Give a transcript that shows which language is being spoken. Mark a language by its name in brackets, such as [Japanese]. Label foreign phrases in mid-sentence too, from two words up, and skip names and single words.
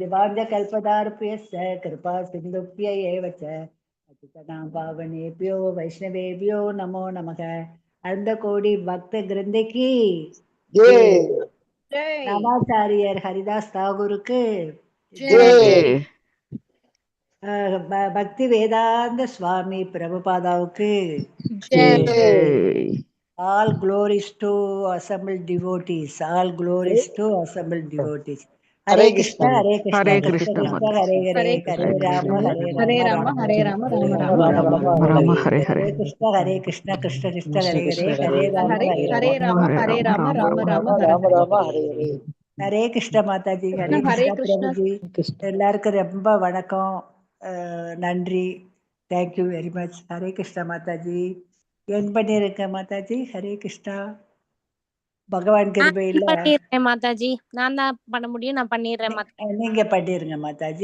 [Sanskrit] वाञ्छा कल्पतरुभ्यश्च कृपा सिन्धुभ्य एवच पतितानां पावनेभ्यो वैष्णवेभ्यो नमो नमः. [Tamil] அந்த கோடி பக்த கிருந்தைக்கு நமாச்சாரியர் ஹரிதாஸ் தாகூருக்கு, பக்தி வேதாந்த சுவாமி பிரபுபாதாவுக்கு, [English] all glories to assembled devotees. All glories to assembled devotees. [Sanskrit] Hare Krishna, Hare Krishna, Hare Krishna Krishna, Krishna, Hare Hare, Hare Rama, Hare Rama, Hare Rama, Hare Rama, Rama Hare Hare. Hare Krishna, Hare Krishna, Krishna Krishna, Hare Hare, Hare Rama, Hare Hare Hare Rama. Rama, Hare Rama, Rama Rama, Hare Hare. [Tamil] ஹரே கிருஷ்ண மாதாஜி. ஹரே Hare கிருஷ்ணா Krishna. பிரபுஜி. எல்லாருக்கும் ரொம்ப வணக்கம். நன்றி. [English] thank you very much. [Tamil] ஹரே கிருஷ்ணா மாதாஜி. என் பண்ணிருக்க மாதாஜி. ஹரே கிருஷ்ணா. பகவான் கிருபையில பண்ணிடுறேன் மாதாஜி. நான் தான் பண்ண முடியும், நான் பண்ணிடுறேன் மாதாஜி. நீங்க பண்ணிருங்க மாதாஜி.